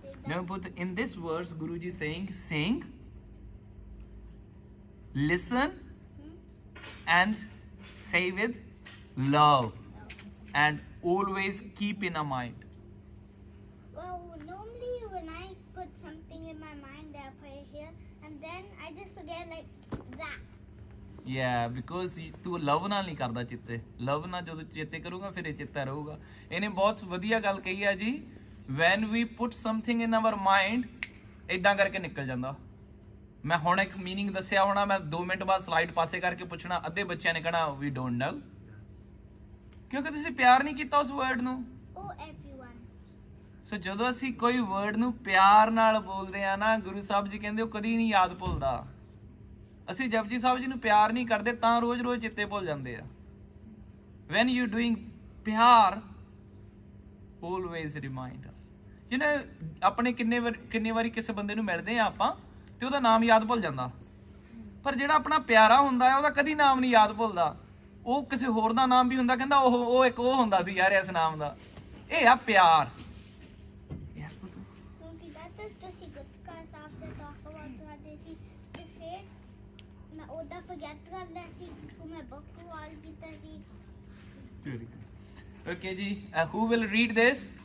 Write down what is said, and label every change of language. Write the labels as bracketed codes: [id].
[en] Now put in this verse, Guruji saying, sing, listen, and say with love, and always keep in a mind. Well, normally when I put something in my mind, I put it here, and then I just forget like that. Yeah, because [pa] ਤੂੰ ਲਵ ਨਾਲ ਨਹੀਂ ਕਰਦਾ ਚਿੱਤੇ, ਲਵ ਨਾਲ ਜਦੋਂ ਚੇਤੇ ਕਰੂਗਾ ਫਿਰ ਇਹ ਚੇਤਾ ਰਹੂਗਾ। ਇਹਨੇ ਬਹੁਤ ਵਧੀਆ ਗੱਲ ਕਹੀ ਆ ਜੀ, [en] when we put something in our mind, [pa] ਇਦਾਂ ਕਰਕੇ ਨਿਕਲ ਜਾਂਦਾ। ਮੈਂ ਹੁਣ ਇੱਕ ਮੀਨਿੰਗ ਦੱਸਿਆ ਹੋਣਾ, ਮੈਂ 2 ਮਿੰਟ ਬਾਅਦ ਸਲਾਈਡ ਪਾਸੇ ਕਰਕੇ ਪੁੱਛਣਾ, ਅੱਧੇ ਬੱਚਿਆਂ ਨੇ ਕਹਿਣਾ [en] we don't know, [pa] ਕਿਉਂਕਿ ਤੁਸੀਂ ਪਿਆਰ ਨਹੀਂ ਕੀਤਾ ਉਸ ਵਰਡ ਨੂੰ। [en] Oh, everyone. [pa] ਸੋ ਜਦੋਂ ਅਸੀਂ ਕੋਈ ਵਰਡ ਨੂੰ ਪਿਆਰ ਨਾਲ ਬੋਲਦੇ ਆ ਨਾ, ਗੁਰੂ ਸਾਹਿਬ ਜੀ ਕਹਿੰਦੇ ਉਹ ਕਦੀ ਨਹੀਂ ਯਾਦ ਭੁੱਲਦਾ। ਅਸੀਂ ਜਪਜੀ ਸਾਹਿਬ ਜੀ ਨੂੰ ਪਿਆਰ ਨਹੀਂ ਕਰਦੇ ਤਾਂ ਰੋਜ਼-ਰੋਜ਼ ਚਿੱਤੇ ਭੁੱਲ ਜਾਂਦੇ ਆ। [en] when you doing ਪਿਆਰ, always remind us। [pa] ਜਿਹਨੇ ਆਪਣੇ ਕਿੰਨੇ ਵਾਰੀ ਕਿਸੇ ਬੰਦੇ ਨੂੰ ਮਿਲਦੇ ਆ ਆਪਾਂ ਤੇ ਉਹਦਾ ਨਾਮ ਯਾਦ ਭੁੱਲ ਜਾਂਦਾ, ਪਰ ਜਿਹੜਾ ਆਪਣਾ ਪਿਆਰਾ ਹੁੰਦਾ ਹੈ ਉਹਦਾ ਕਦੀ ਨਾਮ ਨਹੀਂ ਯਾਦ ਭੁੱਲਦਾ। ਉਹ ਕਿਸੇ ਹੋਰ ਦਾ ਨਾਮ ਵੀ ਹੁੰਦਾ, ਕਹਿੰਦਾ ਉਹ ਇੱਕ ਉਹ ਹੁੰਦਾ ਸੀ ਯਾਰ ਇਸ ਨਾਮ ਦਾ। ਇਹ ਆ ਪਿਆਰ। ਕਿਉਂਕਿ ਤੁਸੀਂ ਗੁਟਕਾ ਸਾਹਿਬ ਦੇ [en] talk about [pa] ਕਰਦੇ ਸੀ ਤੇ ਫਿਰ ਮੈਂ ਉਹਦਾ forget ਕਰ ਲਿਆ ਸੀ, ਮੈਂ ਬੁੱਕ ਵਾਲ ਕੀਤਾ ਸੀ। [en] Okay ਜੀ, who will read this?